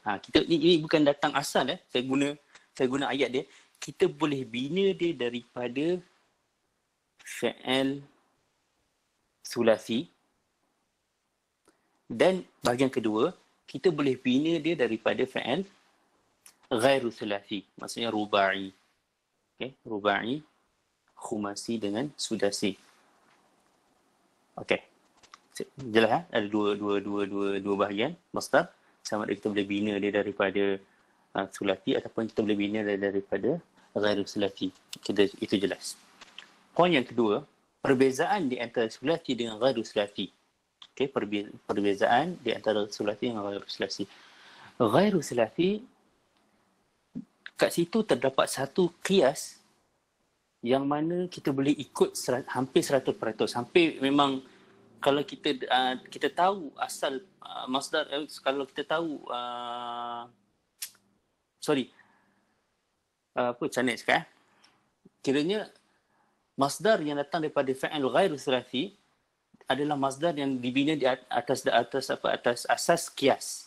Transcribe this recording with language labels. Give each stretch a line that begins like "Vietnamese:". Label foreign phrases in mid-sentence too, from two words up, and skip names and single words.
Malay: Ini bukan datang asal. Saya guna ayat dia. Kita boleh bina dia daripada
Arabic: فعل ثلاثي.
Malay: Dan bahagian kedua, kita boleh bina dia daripada
Arabic: فعل غير ثلاثي.
Malay: Maksudnya rubai. Okay, rubai, khumasi dengan sudasi. Okay. Jelas ada dua bahagian masdar. Sama ada kita boleh bina dia daripada sulati ataupun kita boleh bina dia daripada
Arabic: غير ثلاثي.
Malay: Itu jelas. Poin yang kedua, perbezaan di antara sulati dengan
Arabic: غير ثلاثي.
Malay: Okey, perbezaan di antara sulasi dengan
Arabic: غير ثلاثي. غير ثلاثي,
Malay: kat situ terdapat satu qiyas yang mana kita boleh ikut hampir 100%. Hampir memang kalau kita tahu asal masdar, kalau kita tahu apa macam mana cakap kiranya masdar yang datang daripada
Arabic: فعل غير ثلاثي
Malay: adalah masdar yang dibina di atas asas qiyas.